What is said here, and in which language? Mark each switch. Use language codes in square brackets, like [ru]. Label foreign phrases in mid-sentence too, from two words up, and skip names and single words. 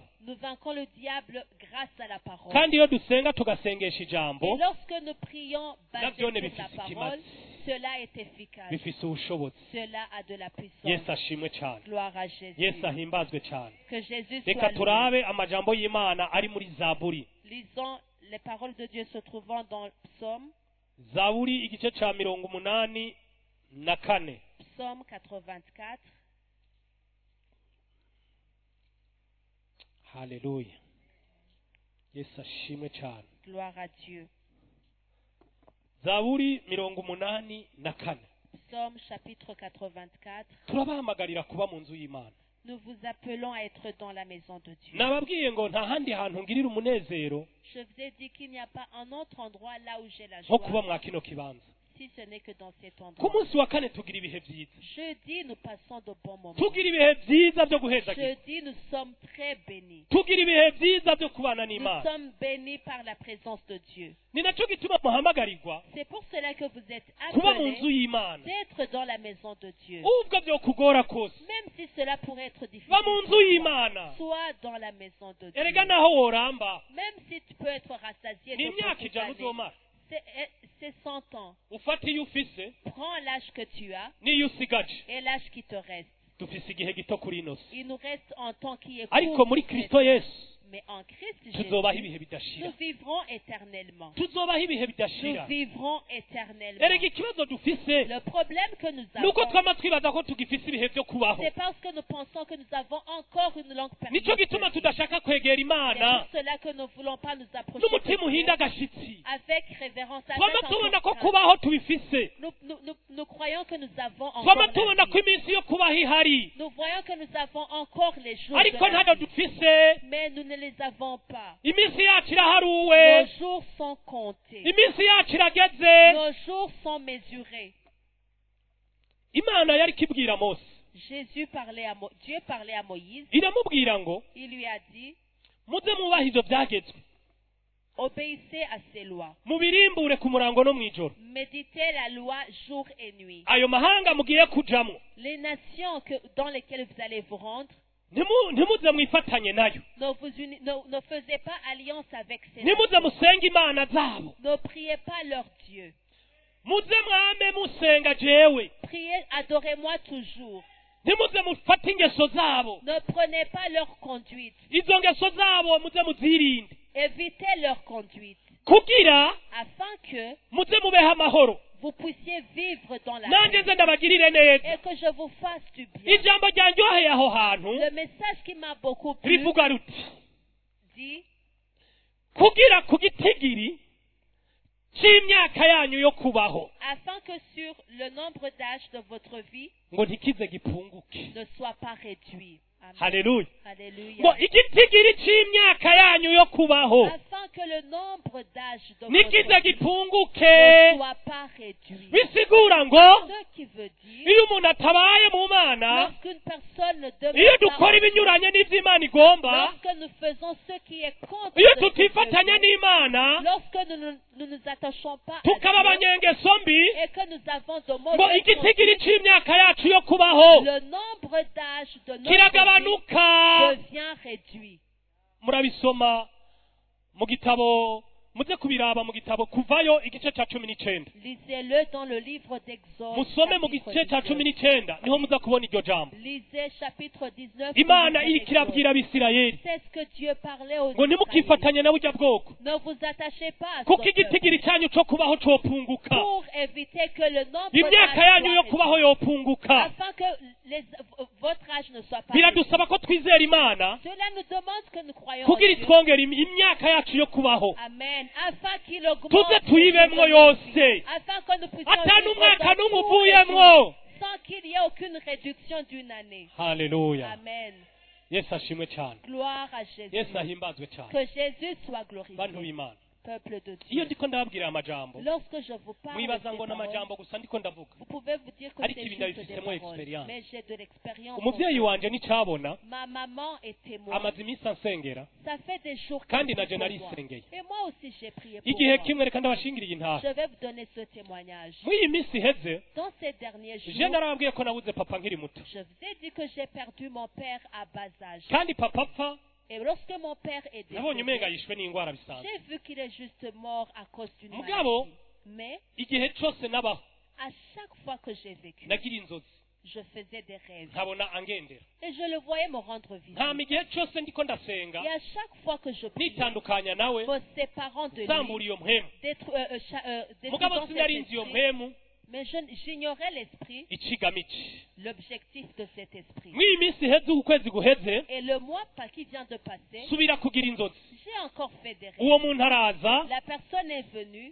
[fr] Nous vainquons le diable grâce à la parole. [rn] kandi iyo dusenga tugasengesha [fr] Et [rn] ijambo [fr] lorsque nous prions basés [rn] navyo ne [fr] sur la [rn] bifise [fr] parole, [rn] ikimazi [fr] cela est efficace. [rn] bifise ubushobozi [fr] Cela a de la puissance. [rn] yesu ashimwe cyane [fr] Gloire à Jésus. [rn] yesu ahimbazwe cyane [fr] Que Jésus [rn] reka [fr] soit loué. [rn] turabe amajambo y'imana ari muri zaburi [fr] Lisons les paroles de Dieu se trouvant dans le psaume, [rn] zaburi igice ca 84 [fr] psaume 84. [rn] haleluya yesu ashimwe cyane [fr] Gloire à Dieu. [rn] zaburi 84 [fr] Psaume chapitre 84. [rn] turabahamagarira kuba mu nzu y'imana [fr] Nous vous appelons à être dans la maison de Dieu. [rn] nababwiye ngo nta handi hantu ngirira umunezero [fr] Je vous ai dit qu'il n'y a pas un autre endroit là où j'ai la [rn] nko kuba [fr] joie, [rn] mwa kino kibanza [fr] si ce n'est que dans cet [rn] ku [fr] endroit. [rn] munsi wa kane tugira ibihe byiza [fr] Jeudi, nous passons de bons moments. [rn] tugira ibihe byiza byo guhezagira [fr] Jeudi, nous sommes très bénis. [rn] tugira ibihe byiza byo kubana [fr] Nous [rn] n'imana [fr] sommes bénis par la présence de Dieu. [rn] ni nacyo gituma muhamagarirwa [fr] C'est pour cela que vous êtes [rn] kuba mu nzu [fr] appelés [rn] y'imana [fr] d'être dans la maison de Dieu. [rn] ubwo byo kugora kose [fr] Même si cela pourrait être difficile, [rn] ba mu nzu [fr] pour toi, [rn] y'imana [fr] sois dans la maison de Dieu. [rn] erega naho woramba [fr] Même si tu peux être rassasié [rn] ni [fr] de [rn] imyaka [fr] beaucoup [rn] ijana [fr] d'années, [rn] uzomara [fr] c'est 100 ans. [rn] ufata iyo ufise [fr] Prends l'âge que tu as [rn] n'iyo usigaje [fr] et l'âge qui te reste. [rn] dufise igihe gito kuri ino si [fr] Il nous reste un temps qui est [rn] ariko [fr] court. [rn] muri kristo yesu [fr] Mais en Christ [rn] tuzobaho [fr] Jésus, [rn] ibihe bidashira [fr] nous vivrons éternellement. [rn] tuzobaho ibihe [fr] Nous [rn] bidashira [fr] vivrons éternellement. [rn] erega ikibazo dufise [fr] Le problème que nous [rn] nuko [fr] avons, [rn] twama twibaza ko tugifise ibihe byo kubaho [fr] c'est parce que nous pensons que nous avons encore une longue [rn] nicyo [fr] période. [rn] gituma [fr] de vie. [rn] tudashaka kwegera [fr] C'est [rn] imana [fr] pour cela que nous ne voulons pas nous approcher [rn] n'umutima [fr] de Dieu [rn] uhinda agashitsi [fr] avec révérence, [rn] twama [fr] avec [rn] tubona ko [fr] encore crainte. [rn] kubaho tubifise [fr] Nous croyons que nous avons encore [rn] twama [fr] la [rn] tubona [fr] vie. [rn] ko iminsi yo kubaho ihari [fr] Nous voyons que nous avons encore les jours [rn] ariko [fr] de la [rn] ntabwo [fr] vie, [rn] dufise [fr] mais nous ne les avons pas. [rn] iminsi yacu iraharuwe [fr] Nos jours sont comptés. [rn] iminsi yacu irageze [fr] Nos jours sont mesurés. [rn] imana yari kibwira mose [fr] Dieu parlait à Moïse. [rn] iramubwira ngo [fr] Il lui a dit, [rn] muze mwubahe ivyo byagezwe [fr] obéissez à ces lois. [rn] mubirimbure ku murango no mw'ijoro [fr] Méditez la loi jour et nuit. [rn] ayo mahanga mugiye kujamwo [fr] Les nations dans lesquelles vous allez vous rendre, [rn] ntimuze mwifatanye nayo [fr] ne faisez pas alliance avec ces [rn] ntimuze [fr] nations. [rn] musenge imana zabo [fr] Ne priez pas leur Dieu. [rn] muze mwame musenga jewe [fr] Priez, adorez-moi toujours. [rn] ntimuze mufate ingeso zabo [fr] Ne prenez pas leur conduite. [rn] izo ngeso zabo muze muzirinde [fr] Évitez leur conduite, [rn] kugira [fr] afin que [rn] muze mubeho amahoro [fr] vous puissiez vivre dans la [rn] nanjye [fr] paix [rn] nze ndabagirire neza [fr] et que je vous fasse du bien. [rn] ijambo ryanryoheye aho hantu [fr] Le message qui m'a beaucoup plu [rn] rivuga ruti [fr] dit, [rn] kugira ku gitigiri cy'imyaka yanyu yo kubaho [fr] afin que sur le nombre d'âges de votre vie [rn] ngo ntikize gipunguke [fr] ne soit pas réduit. Amen. [rn] haleluya [fr] Alléluia. [rn] ngo igitigiri cy'imyaka yanyu yo kubaho [fr] Afin que le nombre d'âges de [rn] ntikize [fr] votre vie [rn] gipunguke [fr] ne soit pas réduit. [rn] bisigura ngo [fr] Ce qui veut dire, [rn] iyo umuntu atabaye mu mana [fr] lorsqu'une personne ne [rn] iyo [fr] demeure [rn] dukora [fr] pas, [rn] ibinyuranye n'iby'imana igomba [fr] lorsque nous faisons ce qui est contre [rn] iyo [fr] ce que [rn] tutifatanya [fr] Dieu veut, [rn] n'imana [fr] lorsque nous nous attachons pas à [rn] tukaba [fr] Dieu [rn] abanyengeso mbi [fr] et que nous avons de [rn] ngo [fr] mauvaises [rn] igitigiri [fr] conduites, [rn] cy'imyaka yacu yo kubaho [fr] le nombre d'âges de notre vie [rn] kiragabanuka [fr] devient réduit. [rn] murabisoma mu gitabo muze kubiraba mu gitabo kuvayo igice cya 19. [fr] Lisez-le dans le livre d'Exode. [rn] musome mu [fr] chapitre [rn] gice cya [fr] 19. [rn] 19 niho muza kubona iryo jambo. [fr] Lisez chapitre 19. [rn] Imana [fr] du livre [rn] iriko irabwira [fr] d'Exode. [rn] abisirayeli [fr] C'est ce que Dieu parlait aux [rn] ngo ntimukifatanye na burya bwoko [fr] Ne vous attachez pas à [rn] kuko [fr] ce peuple [rn] igitigiri cyanyu cyo kubaho cyopunguka, [fr] pour éviter que le nombre [rn] imyaka [fr] d'âge [rn] yanyu yo [fr] soit [rn] kubaho [fr] réduit, [rn] yopunguka. [fr] afin que votre âge ne soit pas [rn] Biradusaba ko twizera Imana [fr] réduit. Cela nous demande que nous croyons en [rn] kugira [fr] Dieu. [rn] itwongere imyaka yacu yo kubaho, [fr] Amen. Afin qu'il augmente [rn] tuze [fr] le [rn] tuyibemwo [fr] nombre de [rn] yose, [fr] vies. Afin que nous puissions [rn] ata [fr] vivre [rn] n'umwaka [fr] dans [rn] n'umwe [fr] tous les [rn] uvuyemwo. [fr] jours, sans qu'il y ait aucune réduction d'une année. [rn] Haleluya. [fr] Amen. [rn] Yesu ashimwe cyane, [fr] Gloire à Jésus. [rn] Yesu ahimbazwe cyane. [fr] Que Jésus soit [rn] Bantu [fr] glorifié. [rn] b'Imana, [fr] Peuple de [rn] iyo [fr] Dieu. [rn] ndiko ndababwira amajambo [fr] Lorsque je vous parle de [rn] mwibaza [fr] ces [rn] ngo [fr] paroles, [rn] n'amajambo gusa ndiko ndavuga. [fr] vous pouvez vous dire que [rn] Ariko [fr] c'est [rn] ibi [fr] juste des [rn] ndabifitemo paroles. experience. [fr] Mais j'ai de l'expérience. [rn] Umuvyeyi wanje nicabona [fr] Ma maman est témoin. [rn] amaze iminsi ansengera, [fr] Ça fait des jours [rn] kandi [fr] qu'elle [rn] naje [fr] prie pour moi. [rn] narisengeye. [fr] Et moi aussi j'ai prié pour [rn] Igihe [fr] moi. [rn] kimwe reka ndabashingiriye intaha. [fr] Je vais vous donner ce témoignage. [rn] Muri iyi minsi iheze [fr] Dans ces derniers je jours, [rn] narababwiye ko nabuze papa nkiri muto, [fr] je vous ai dit que j'ai perdu mon père à bas âge. [rn] kandi papa apfa [fr] Et lorsque mon père est [rn] nabonye umenga [fr] décédé, [rn] yishwe n'indwara bisanzwe. [fr] j'ai vu qu'il est juste mort à cause d'une [rn] Mugabo, [fr] maladie. Mais [rn] igihe cyose nabaho [fr] à chaque fois que j'ai vécu, [rn] nagira inzozi [fr] je faisais des rêves. [rn] nkabona angendera, [fr] Et je le voyais me rendre visite. [rn] ntama igihe cyose ndiko ndasenga [fr] Et à chaque fois que je priais, [rn] nitandukanya nawe [fr] me séparant de [rn] nsambura [fr] lui, [rn] iyo mpemu. [fr] détruisant [rn] Mugabo [fr] cet [rn] sinarinzi iyo [fr] esprit, [rn] mpemu [fr] mais j'ignorais l'esprit, [rn] icigamici. [fr] l'objectif de cet esprit. [rn] Mw'iyi minsi iheze ukwezi guheze [fr] Et le mois qui vient de passer, [rn] subira kugira inzozi. [fr] j'ai encore fait des rêves. [rn] Uwo muntu araza [fr] La personne est venue,